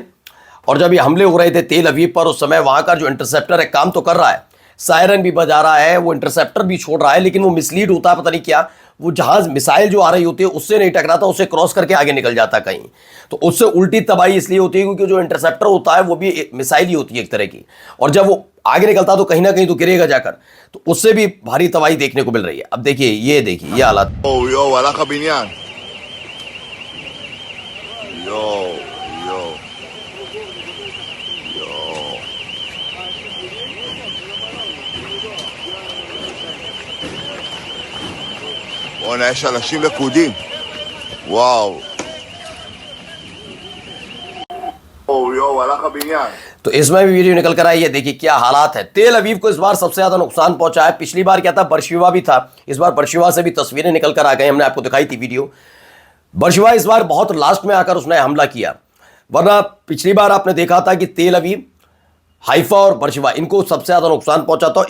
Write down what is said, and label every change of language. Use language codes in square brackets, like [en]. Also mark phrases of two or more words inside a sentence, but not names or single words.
[hi] और जब ये हमले हो रहे थे तेल अवीव पर, उस समय वहां का जो इंटरसेप्टर है काम तो कर रहा है, सायरन भी बजा रहा है, वो इंटरसेप्टर भी छोड़ रहा है, लेकिन वो मिसलीड होता है, पता नहीं क्या, वो जहाज मिसाइल जो आ रही होती है उससे नहीं टकराता, उससे क्रॉस करके आगे निकल जाता कहीं। तो उससे उल्टी तबाही इसलिए होती है क्योंकि जो इंटरसेप्टर होता है वो भी मिसाइल ही होती है एक तरह की, और जब वो आगे निकलता तो कहीं ना कहीं तो गिरेगा जाकर, तो उससे भी भारी तबाही देखने को मिल रही है। अब देखिए, ये देखिए ये हालात। [he] יו, הלך הבניין. יו. בוא'נה, יש אנשים לכודים. וואו. יו, הלך הבניין. [hi] तो इसमें भी वीडियो निकल कर आई है, देखिए क्या हालात है। तेल अवीव को इस बार सबसे ज्यादा नुकसान पहुंचा है। पिछली बार क्या था, बर्शिवा भी था, इस बार बर्शिवा से भी तस्वीरें निकल कर आ गई, हमने आपको दिखाई थी वीडियो। बर्शिवा इस बार बहुत लास्ट में आकर उसने हमला किया, वरना पिछली बार आपने देखा था कि तेल अवीव, हाइफा और बर्शिवा इनको सबसे ज्यादा नुकसान पहुंचा था।